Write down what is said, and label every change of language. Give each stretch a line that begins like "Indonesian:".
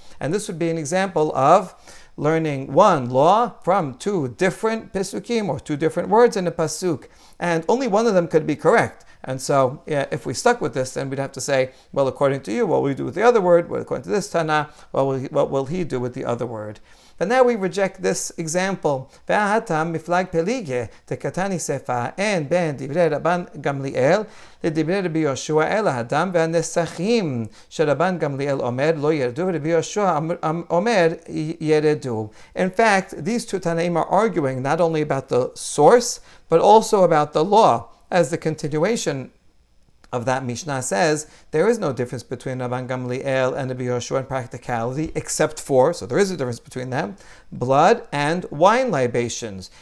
English: And this would be an example of learning one law from two different pasukim, or two different words in a pasuk. And only one of them could be correct. And so, if we stuck with this, then we'd have to say, well, according to you, what will we do with the other word? Well, according to this Tana, what will he do with the other word? But now we reject this example.
Hebrew: והאטם מפלג פליגה דקתני ספר אין בין דברי רבן גמליאל לדברי רבי יהושע אלא הדם והנסחים שרבן גמליאל אומר לא ירדו ורבי יהושע אומר ירדו.
English: In fact, these two Tanaim are arguing not only about the source, but also about the law. As the continuation of that Mishnah says, there is no difference between Rabban Gamliel and Rabbi Yehoshua in practicality, except for, so there is a difference between them, blood and wine libations.